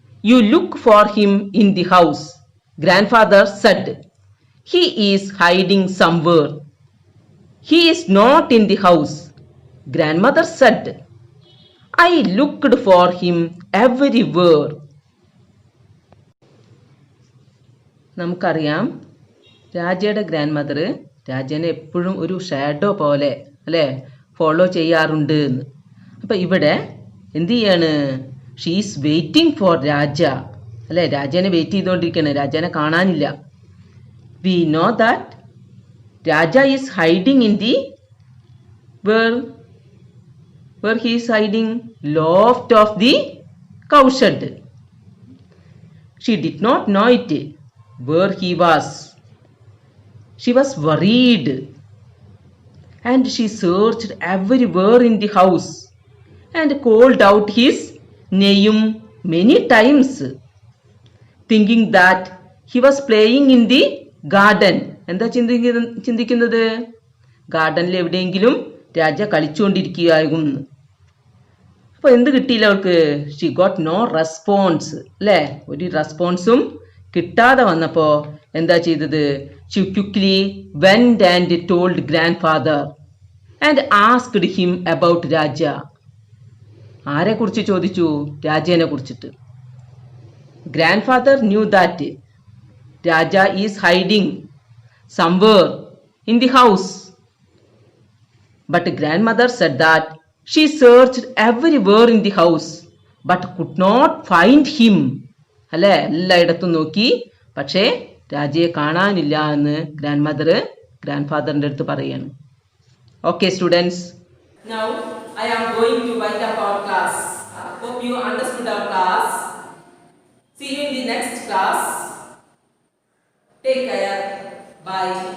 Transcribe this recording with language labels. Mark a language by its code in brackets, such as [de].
[en] You look for him in the house. Grandfather said, he is hiding somewhere. He is not in the house. Grandmother said, I looked for him everywhere. [ml] നമുക്കറിയാം, രാജയുടെ grand mother രാജനെ എപ്പോഴും ഒരു shadow പോലെ, അല്ലെ, follow ചെയ്യാറുണ്ട് എന്ന്. അപ്പൊ ഇവിടെ എന്ത് ചെയ്യാണ്? [en] she's waiting for Raja, [ml] അല്ലെ, രാജനെ വെയിറ്റ് ചെയ്തുകൊണ്ടിരിക്കുകയാണ്. രാജനെ കാണാനില്ല. [en] We know that Raja is hiding in the where he is hiding? Loft of the cowshed. She did not know it, where he was. She was worried and she searched everywhere in the house and called out his name many times, thinking that he was playing in the garden. [ml] എന്താ ചിന്തിക്കുന്നത്? ഗാർഡനിൽ എവിടെയെങ്കിലും രാജ കളിച്ചുകൊണ്ടിരിക്കുകയായിരുന്നു. അപ്പൊ എന്ത് കിട്ടിയില്ല അവൾക്ക്? [en] she got no response, [ml] അല്ലെ, ഒരു റെസ്പോൺസും കിട്ടാതെ വന്നപ്പോ എന്താ ചെയ്തത്? [en] She quickly went and told grandfather and asked him about Raja. [ml] ആരെ കുറിച്ച് ചോദിച്ചു? രാജേനെ കുറിച്ചിട്ട്. [en] Grandfather knew that Raja is hiding somewhere in the house. But grandmother said that she searched everywhere in the house but could not find him. [ml] അല്ലെ, എല്ലായിടത്തും നോക്കി, പക്ഷേ രാജയെ കാണാനില്ല എന്ന് ഗ്രാൻഡ് ഫാദറിന്റെ അടുത്ത് പറയാണ്. [en] Okay students, Now I am going to wind up our class. Hope you understood our class. See you in the next class. Take care. Bye.